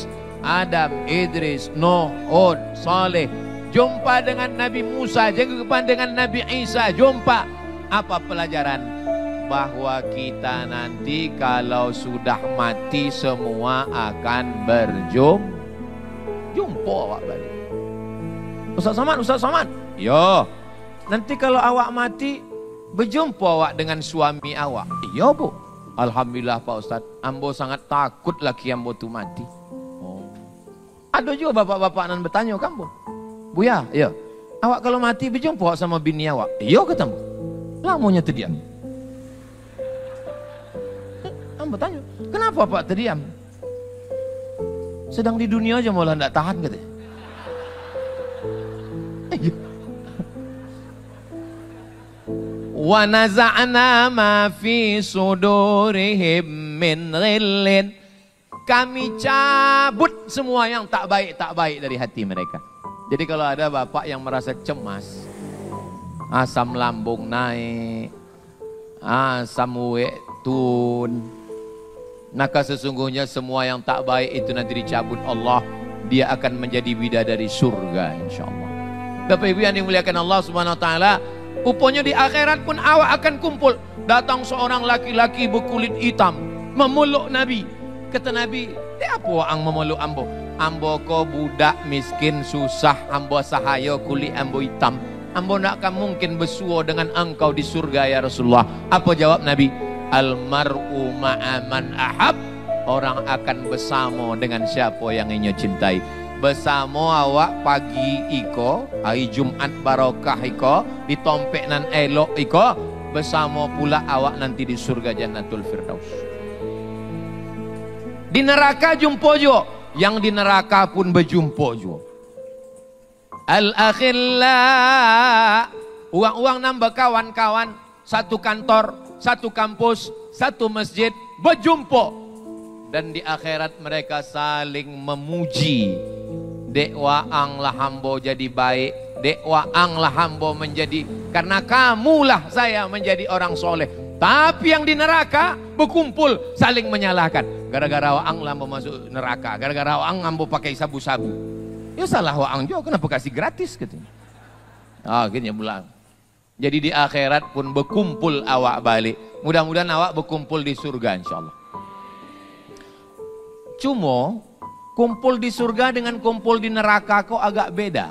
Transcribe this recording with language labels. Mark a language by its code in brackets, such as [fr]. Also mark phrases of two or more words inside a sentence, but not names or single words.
[id] Adam, Idris, Nuh, Hud, Saleh. Jumpa dengan Nabi Musa, jumpa dengan Nabi Isa, jumpa. Apa pelajaran? Bahwa kita nanti kalau sudah mati semua akan berjumpa [min] awak balik. [id] Ustaz Somad. Yo, nanti kalau awak mati berjumpa awak dengan suami awak. Iya bu. [min] Alhamdulillah Pak Ustaz, ambo sangat takut laki ambo tu mati. Oh. [id] Ada juga bapak-bapak nan bertanya kamu, Buya, ya, awak kalau mati berjumpa sama bini awak. Iya kata ambo. Lamanya terdiam. Ambo tanya, kenapa Pak terdiam? Sedang di dunia aja malah tidak tahan katanya. [ar] ونزعنا ما في صدورهم من غل. [id] Kami cabut semua yang tak baik dari hati mereka. Jadi kalau ada bapak yang merasa cemas, asam lambung naik, asam uwek tun, maka sesungguhnya semua yang tak baik itu nanti dicabut Allah. Dia akan menjadi bidadari surga insyaallah. Bapak Ibu yang dimuliakan Allah [ar] سبحانه وتعالى, [id] rupanya di akhirat pun awak akan kumpul. Datang seorang laki-laki berkulit hitam memeluk Nabi. [min] Kata Nabi, apa ang memeluk ambo? Ambo ko budak miskin susah, ambo sahaya kulit ambo hitam. Ambo nak akan mungkin bersua dengan engkau di surga [ar] يا رسول الله. [id] Apa jawab Nabi? [ar] المرء مع من أحب. [id] Orang akan bersama dengan siapa yang ingin cintai. [min] Bersama awak pagi iko, hari Jumat barokah iko, ditompek nan elok iko, bersama pula awak nanti di surga Jannatul Firdaus. [id] Di neraka jumpa juga, yang di neraka pun berjumpa juga. Al-akhilla, uang-uang nambah kawan-kawan, satu kantor, satu kampus, satu masjid, berjumpa. Dan di akhirat mereka saling memuji. [min] Dek waang lah hambo jadi baik, dek waang lah hambo menjadi, [id] karena kamulah saya menjadi orang soleh. Tapi yang di neraka berkumpul saling menyalahkan. [min] Gara-gara waang lah mau masuk neraka, gara-gara waang ambo pakai sabu-sabu. [id] Ya salah waang juga, kenapa kasih gratis katanya. Akhirnya pulang. Jadi di akhirat pun berkumpul [min] awak balik. [id] Mudah-mudahan awak berkumpul di surga insyaallah. Cuma kumpul di surga dengan kumpul di neraka kok agak beda.